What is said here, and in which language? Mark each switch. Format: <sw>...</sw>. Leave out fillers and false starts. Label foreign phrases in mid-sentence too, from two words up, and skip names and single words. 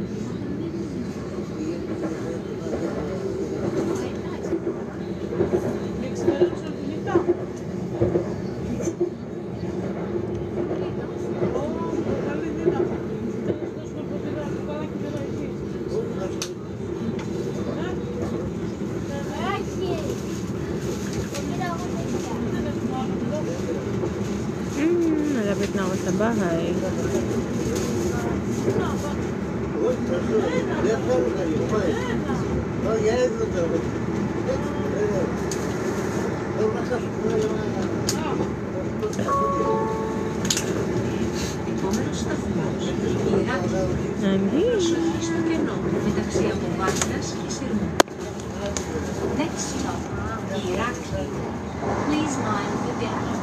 <el>Με εξυπηρέτησε τη νύχτα. Καλή δύναμη. Τέλος τόσο το ποτήρι, το καλά και δεν έχεις.</el> <tl>Malapit na ako sa bahay.</tl> <el>Επόμενος σταθμός, Ηράκλειο.</el> <tl>Nandito.</tl> <el>Προσοχή στο κενό μεταξύ από Βάρδας και Συρμού.</el> <en>Next stop, Ηράκλειο. Please mind the gap.</en>